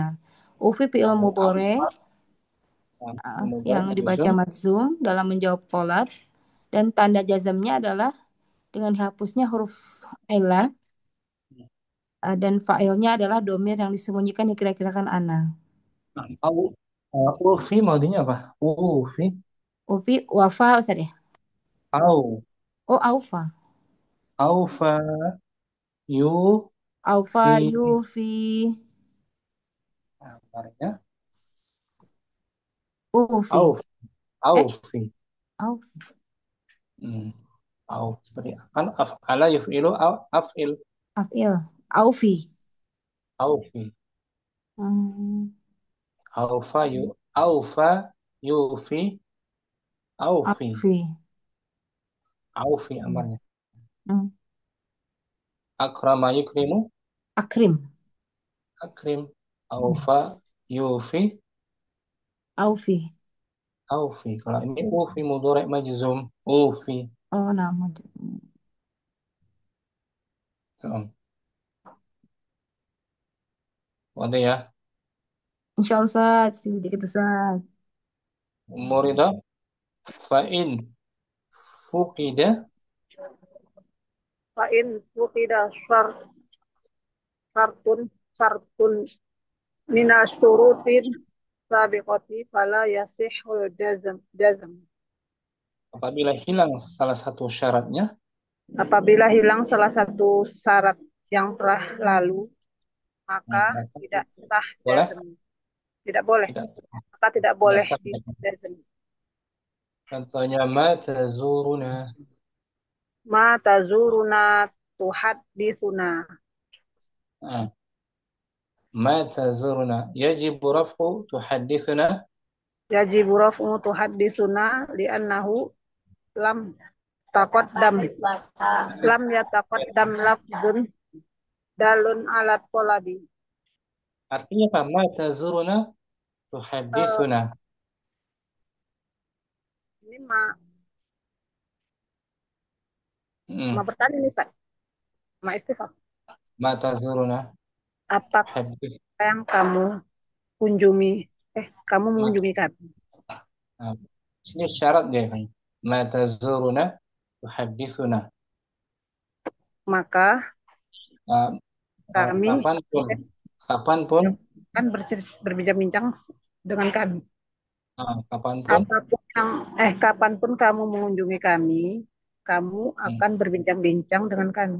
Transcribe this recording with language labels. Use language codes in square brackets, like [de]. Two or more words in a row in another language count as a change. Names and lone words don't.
[ar] أوفِ فعل مضارع [id] yang dibaca majzum dalam menjawab talab dan tanda jazamnya adalah dengan dihapusnya huruf illah dan fa'ilnya adalah domir yang disembunyikan dikira-kirakan ana. [ar] أو أوفِ [id] maudinya apa? Ufi [ar] أوفِ وفى [id] Ustaz ya? [ar] au Oh aufa. أوفى يو Aufa fi yufi [id] amarnya [ar] ufi. أوف أوفِ Aufi. au [id] seperti kan [ar] أفعل يفعل أو أفعِل Afil. Aufi. aufi Hmm. أوفى يوفي أوفِ Aufi. [id] aufi amarnya Hmm. [ar] أكرم يكرم Akrim. أكرِم أوفى يوفي Aufi. aufi [id] kalau ini [ar] أوفِ مضارع مجزوم أوفِ [id] Oh nama. wadah ya [ar] إن شاء الله [id] Ustaz. Sedikit Ustaz. [ar] أُريدَ فإن فُقِد فإن فقد شرط شرط من الشروط السابقة فلا يصح الجزم. [id] apabila hilang salah satu syaratnya Apabila hilang salah satu syarat yang telah lalu, maka tidak sah boleh jazm. Tidak boleh. tidak Maka tidak boleh sah. di jazm. Contohnya [ar] ما تزورنا ما تزورنا تحدثنا. ما تزورنا يجب رفع تحدثنا يجب رفع تحدثنا لأنه لم يتقدم لفظ دال على طلب. [id] artinya apa [ar] ما تزورنا تحدثنا [id] Ini ma bertanya nih Ustaz. [ar] ما استفهام. ما تزورنا [id] Apa hadith yang kamu kunjungi? Kamu mengunjungi kami. Ini syarat dia kan. [ar] ما تزورنا تحدثنا. [id] Maka kami Kapanpun akan berbincang-bincang dengan kami. Kapanpun Kapanpun kamu mengunjungi kami, kamu akan berbincang-bincang dengan kami.